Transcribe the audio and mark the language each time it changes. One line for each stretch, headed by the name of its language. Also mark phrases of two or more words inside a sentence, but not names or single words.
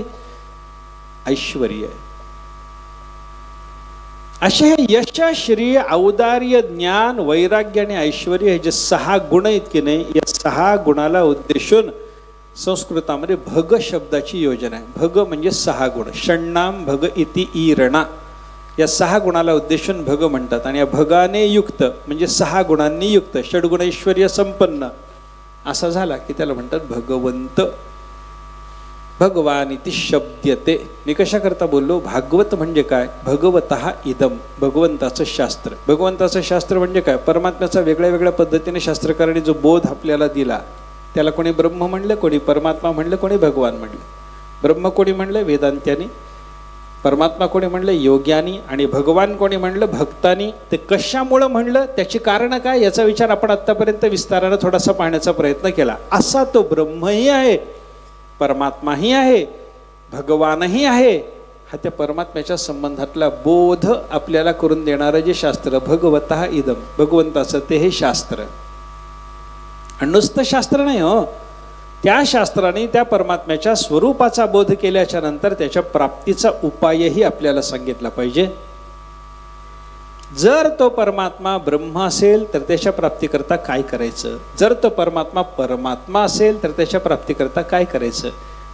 Marathi: ऐश्वर्य असे हे यश श्री औदार्य ज्ञान वैराग्य आणि ऐश्वर्य हे जे 6 गुण आहेत की नाही, या 6 गुणाला उद्देशून संस्कृतामध्ये भग शब्दाची योजना आहे. भग म्हणजे 6 गुण.
Sanskrit: षण्णाम भग इति ईरणा,
Marathi: या 6 गुणाला उद्देशून भग म्हणतात. आणि या भगाने युक्त म्हणजे 6 गुणांनी युक्त, षड्गुणैश्वर्य संपन्न असा झाला की त्याला म्हणतात भगवंत.
Sanskrit: भगवान इति शब्द्यते.
Marathi: मी कशा करता बोललो? भागवत म्हणजे काय?
Sanskrit: भगवतः इदम,
Marathi: भगवंताचं शास्त्र. भगवंताचं शास्त्र म्हणजे काय? परमात्म्याचा वेगळ्या वेगळ्या पद्धतीने शास्त्रकारांनी जो बोध आपल्याला दिला त्याला कोणी ब्रह्म म्हणलं, कोणी परमात्मा म्हणलं, कोणी भगवान म्हणलं. ब्रह्म कोणी म्हणलं? वेदांत्यांनी. परमात्मा कोणी म्हणलं? योग्यानी. आणि भगवान कोणी म्हणलं? भक्तांनी. ते कशामुळं म्हणलं, त्याची कारणं काय, याचा विचार आपण आत्तापर्यंत विस्तारानं थोडासा पाहण्याचा प्रयत्न केला. असा तो ब्रह्मही आहे, परमात्माही आहे, भगवानही आहे. हा त्या परमात्म्याच्या संबंधातला बोध आपल्याला करून देणारं जे शास्त्र
Sanskrit: भगवतः इदम,
Marathi: भगवंताचं ते हे शास्त्र. आणि नुसतं शास्त्र नाही हो, त्या शास्त्राने त्या परमात्म्याच्या स्वरूपाचा बोध केल्याच्या नंतर त्याच्या प्राप्तीचा उपायही आपल्याला सांगितला पाहिजे. जर तो परमात्मा ब्रह्म असेल तर त्याच्या प्राप्तीकरता काय करायचं, जर तो परमात्मा परमात्मा असेल तर त्याच्या प्राप्तीकरता काय करायचं.